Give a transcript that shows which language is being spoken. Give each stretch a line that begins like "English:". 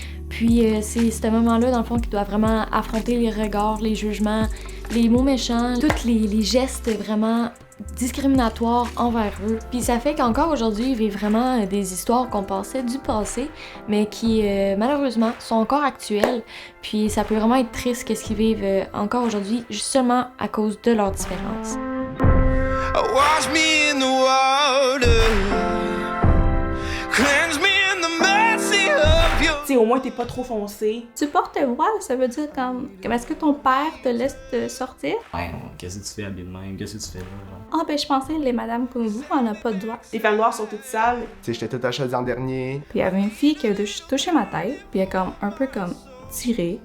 French: Puis c'est ce moment-là, dans le fond, qu'ils doivent vraiment affronter les regards, les jugements, les mots méchants, tous les gestes vraiment discriminatoires envers eux. Puis ça fait qu'encore aujourd'hui, ils vivent vraiment des histoires qu'on pensait du passé, mais qui malheureusement sont encore actuelles. Puis ça peut vraiment être triste qu'est-ce qu'ils vivent encore aujourd'hui, seulement à cause de leurs différences.
English: Wash me in the water, cleanse me in the mercy of your...
French: Tu sais, au moins t'es pas trop foncé. Tu portes le voile, ça veut dire comme est-ce que ton père te laisse te sortir? Ouais, qu'est-ce que tu fais habillé de même? Qu'est-ce que tu fais là? Genre? Ah, ben je pensais les madames comme vous, on n'a pas de doigts. Les femmes noires sont toutes sales. Tu sais, j'étais toute acheteuse en dernier. Puis il y avait une fille qui a touché ma tête, puis elle a comme un peu comme tiré.